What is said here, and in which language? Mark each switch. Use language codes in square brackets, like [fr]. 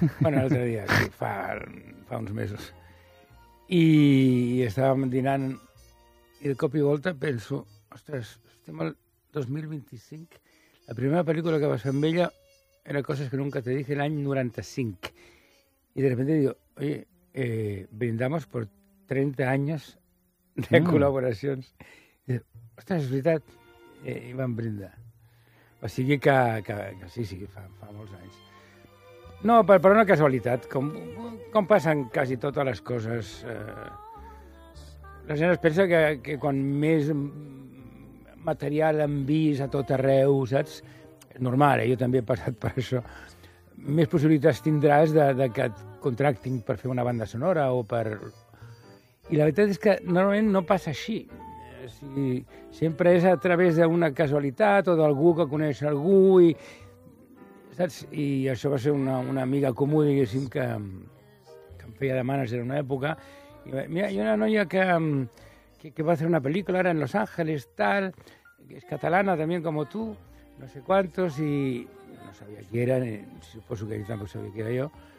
[ca] Bueno, l'altre dia, sí, fa uns mesos. I estàvem dinant i de cop i volta penso, ostres, estem al 2025... La primera pel·lícula que vas fer amb ella era Coses que nunca te dije, l'any 95. [es] I de repente digo, oye, brindamos por 30 años de col·laboracions. [ca] Ostres, és veritat. I vam brindar. O sigui que sí, fa molts anys. No, per una casualitat, com passen quasi totes les coses. La gent es pensa que quan més... material en vis a tot arreu, saps? Normal, jo també he passat per això. Més possibilitats tindràs de que et contractin per fer una banda sonora o per... I la veritat és que normalment no passa així. Si sempre és a través d'una casualitat o d'algú que coneix algú i... Saps? I això va ser una amiga comú, diguéssim, que em feia de mànager en una època. I va, mira, [es] hi ha una noia que va a hacer una película ahora en Los Ángeles, tal, que es catalana también como tú, no sé cuántos, y no sabía quién era, supongo que yo tampoco sabía quién era yo.